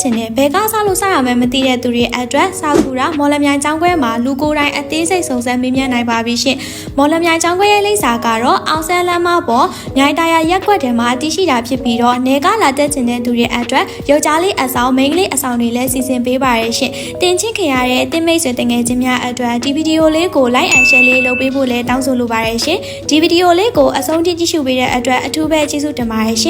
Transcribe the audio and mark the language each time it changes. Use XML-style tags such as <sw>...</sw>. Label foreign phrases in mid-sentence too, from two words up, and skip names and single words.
<my>ခြင်းနဲ့ဘယ်ကစားလို့စရမယ်မသိတဲ့သူတွေအတွက်စာကူရာမော်လမြိုင်ကျောင်းခွဲမှာလူကိုယ်တိုင်အသေးစိတ်စုံစမ်းမေးမြန်းနိုင်ပါပြီရှင်မော်လမြိုင်ကျောင်းခွဲရဲ့လိပ်စာကတော့အောင်ဆန်းလမ်းမပေါ်မြိုင်တရာရက်ကွက်ထဲမှာတည်ရှိတာဖြစ်ပြီးတော့နေကလာတက်ခြင်းတဲ့သူတွေအတွက်ယောက်ျားလေးအဆောင်မိန်းကလေးအဆောင်တွေလည်းစီစဉ်ပေးပါရဲ့ရှင်တင်ချစ်ခင်ရတဲ့တင်မိတ်ဆွေတငယ်ချင်းများအတွက်ဒီဗီဒီယိုလေးကို</my> <en>like and share</en> <my>လေးလုပ်ပေးဖို့လည်းတောင်းဆိုလိုပါတယ်ရှင်ဒီဗီဒီယိုလေးကိုအဆုံးထိကြည့်ရှုပေးတဲ့အတွက်အထူးပဲကျေးဇူးတင်ပါတယ်ရှင်</my>